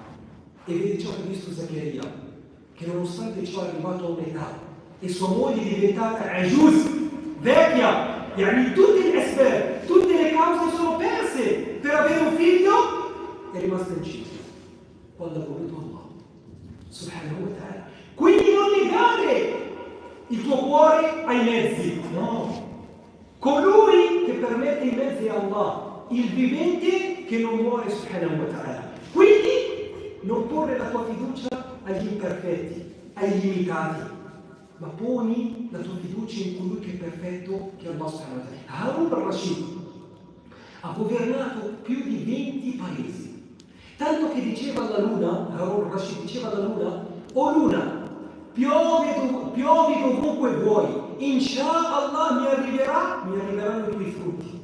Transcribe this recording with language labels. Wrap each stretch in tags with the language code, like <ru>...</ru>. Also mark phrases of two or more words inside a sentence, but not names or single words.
<it>E vede ciò che ha visto Zaccaria, che nonostante ciò è arrivato a un'età e sua moglie è diventata ajuz, vecchia, yani tutte le cause sono perse per avere un figlio, è rimasta incinta quando ha voluto Allah</it> <ar>سبحانه وتعالى.</ar> <it>Quindi non legare il tuo cuore ai mezzi, no, colui che permette i mezzi è Allah, il vivente che non muore</it> <ar>سبحانه وتعالى.</ar> <it>Quindi non porre la tua fiducia agli imperfetti, ai limitati, ma poni la tua fiducia in colui che è perfetto, che è Allah</it> <ar>سبحانه وتعالى.</ar> <it>Harun al-Rashid ha governato più di 20 paesi, tanto che diceva alla luna, Harun al-Rashid diceva alla luna, o luna, piovi dovunque vuoi, inshallah mi arriveranno i tuoi frutti.</it>